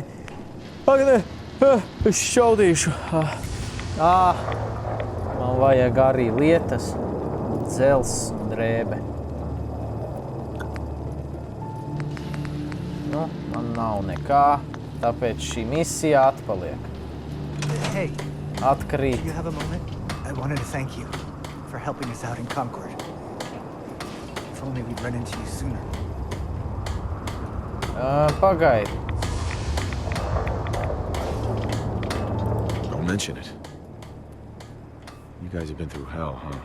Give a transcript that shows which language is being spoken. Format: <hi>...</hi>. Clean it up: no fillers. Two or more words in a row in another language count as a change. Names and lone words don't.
<lv>Ak, nē! Es šaudīšu. Man vajag arī lietas. Dzels un drēbe. Nu, man nav nekā. Tāpēc šī misija atpaliek.</lv> <en>Hey,</en> <lv>Atkrīt.</lv> <en>do you have a moment? I wanted to thank you for helping us out in Concord. If only we'd run into you sooner.</en> <lv>Pagaidi.</lv> <en>Don't mention it. You guys have been through hell, huh?</en>